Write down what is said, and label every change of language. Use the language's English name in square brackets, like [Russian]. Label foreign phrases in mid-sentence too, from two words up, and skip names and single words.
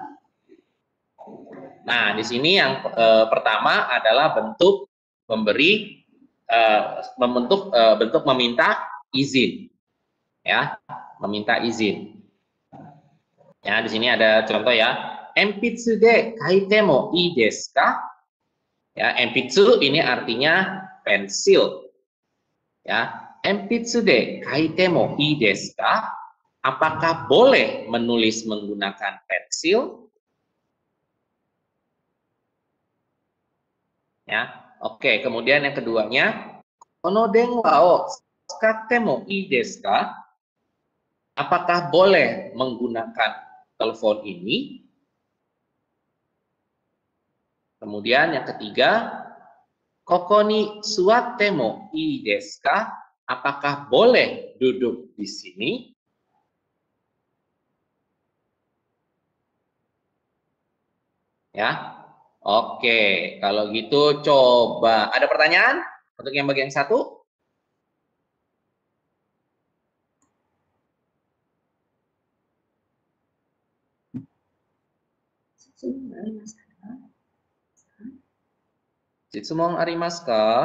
[Indonesian] Nah, di sini yang pertama adalah bentuk memberi bentuk meminta izin. Ya, meminta izin. Ya, di sini ada contoh ya. [Japanese] 鉛筆で書いてもいいですか? [Indonesian] Ya, enpitsu ini artinya pensil. Ya, [Japanese] 鉛筆で書いてもいいですか? [Indonesian] Apakah boleh menulis menggunakan pensil? Ya, oke. Kemudian yang keduanya, [Japanese] この電話を使ってもいいですか? [Indonesian] Apakah boleh menggunakan telepon ini? Kemudian yang ketiga, [Japanese] ここに座ってもいいですか? [Indonesian] Apakah boleh duduk di sini? Ya, oke. Kalau gitu coba. Ada pertanyaan untuk yang bagian satu? [Japanese] 質問ありますか?